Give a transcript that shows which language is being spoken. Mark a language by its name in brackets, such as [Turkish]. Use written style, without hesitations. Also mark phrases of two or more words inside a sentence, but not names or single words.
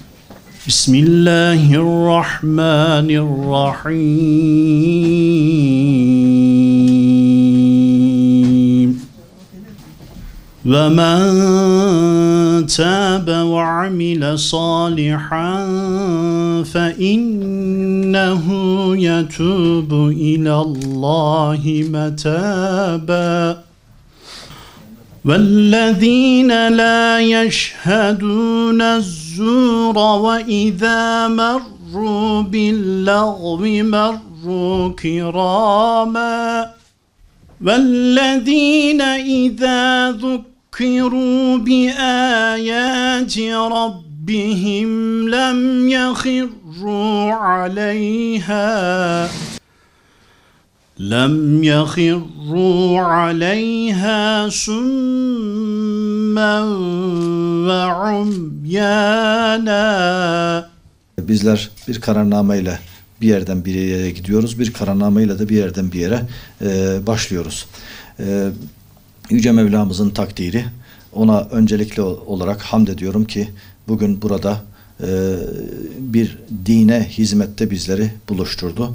[Arabic] Bismillahirrahmanirrahim. ومن تاب وعمل صالحا فإنه يتوب إلى الله متابا. وَالَّذ۪ينَ لَا يَشْهَدُونَ الزُّورَ وَإِذَا مَرُّوا بِاللَّغْوِ مَرُّوا كِرَامًا وَالَّذ۪ينَ إِذَا ذُكِّرُوا بِآيَاتِ رَبِّهِمْ لَمْ يَخِرُّوا عَلَيْهَا سُمًّا وَعُمْيَانًا. [Turkish] Bizler bir kararnameyle bir yerden bir yere gidiyoruz, bir kararnameyle de bir yerden bir yere başlıyoruz. Yüce Mevlamızın takdiri, ona öncelikli olarak hamd ediyorum ki bugün burada bir dine hizmette bizleri buluşturdu.